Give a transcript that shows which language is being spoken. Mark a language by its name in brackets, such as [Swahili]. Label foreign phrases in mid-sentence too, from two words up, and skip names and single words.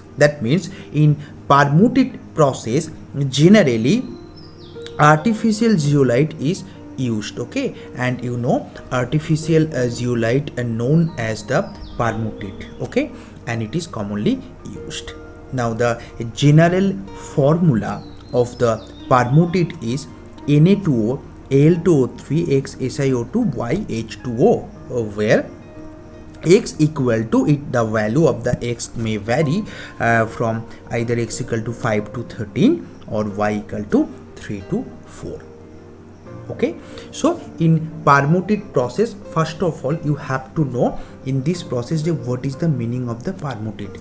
[English] That means in permutate process generally artificial zeolite is used. Okay, and you know artificial zeolite known as the permutate. Okay, and it is commonly used. Now the general formula of the permutate is Na2O Al2O3 X SiO2 Y H2O, where X equal to it, the value of the X may vary from either X equal to 5 to 13 or Y equal to 3 to 4. Okay, so in permutate process, first of all you have to know in this process what is the meaning of the permutate.